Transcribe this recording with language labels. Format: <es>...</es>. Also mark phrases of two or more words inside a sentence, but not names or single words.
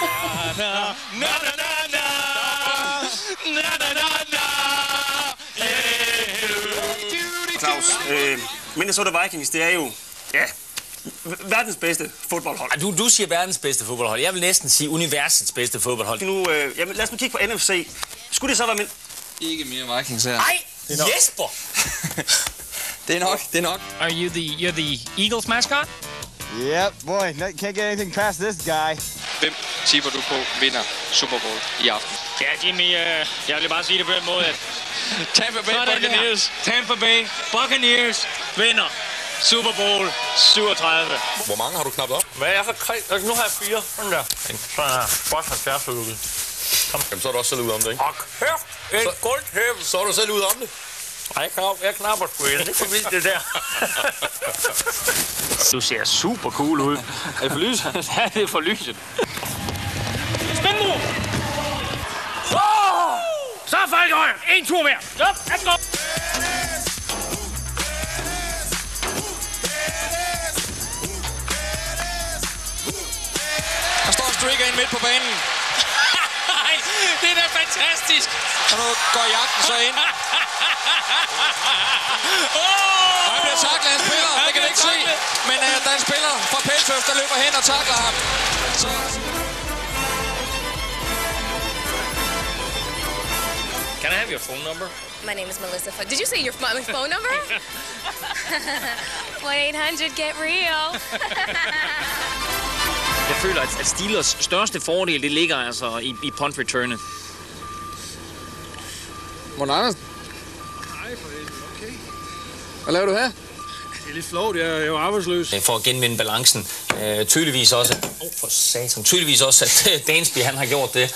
<da>Claus, Minnesota Vikings, det er jo, verdens bedste fodboldhold. Du siger verdens bedste fodboldhold. Jeg vil næsten sige universets bedste fodboldhold. Nu, lad os nu kigge på NFC. Skulle det så være Ikke mere Vikings her. Nej, Jesper! Det er nok.</da> <en>Are you you're the Eagles mascot? Yep, boy, can't get anything past this guy.</en> <da>Hvem tipper du på vinder Super Bowl i aften? Ja, Jimmy, jeg vil bare sige det på den måde, at Tampa Bay Buccaneers vinder Super Bowl 37. Hvor mange har du knappet op? Hvad er så krig? Nu har jeg 4. Sådan der. Så er jeg godt 70 ude. Jamen, så er du også selv ud om det, ikke? Og kæft, et guldtæppe. Så er du selv ud om det. Nej, jeg knapper sgu ind. Det er for vildt, det der. Du ser super cool ud. Er det for lyset? Ja, det er for lyset. Spænd nu! Så er Falkhøj. En tur mere.</da> <en>Stop, let's go!</en> <da>Der står Stricker ind midt på banen. Nej, det er da fantastisk. Og nu går jagten så ind. Og han bliver taklet af en spiller. Det kan du ikke se. Men der er en spiller fra Patriots, der løber hen og takler ham. Så...</da> <en>Can I have your phone number? My name is Melissa. Did you say my phone number? 1-800-GET-REAL.</en> <da>Jeg føler, at Steelers største fordel, det ligger altså i punt returnet. Morten Andersen. Hej for helvede, okay. Hvad laver du her? Det er lidt flot, jeg er jo arbejdsløs. For at genvinde balancen. Tydeligvis også, for satan, tydeligvis også, at Dansby, han har gjort det.</da>